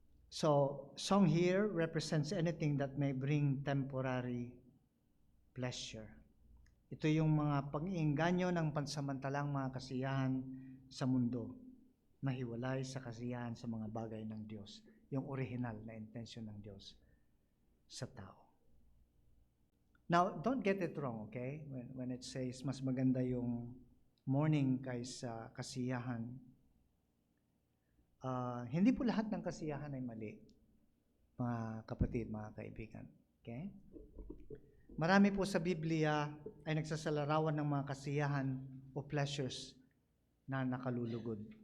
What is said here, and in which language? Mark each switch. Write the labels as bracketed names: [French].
[English] So, song here represents anything that may bring temporary pleasure. [Filipino] Ito yung mga pag-iinganyo ng pansamantalang mga kasiyahan sa mundo na hiwalay sa kasiyahan sa mga bagay ng Diyos. Yung original na intensyon ng Diyos sa tao. [English] Now, don't get it wrong, okay? When it says [Filipino] mas maganda yung mourning kaysa kasiyahan, hindi po lahat ng kasiyahan ay mali, mga kapatid, mga kaibigan. Okay? Marami po sa Biblia ay nagsasalarawan ng mga kasiyahan o pleasures na nakalulugod.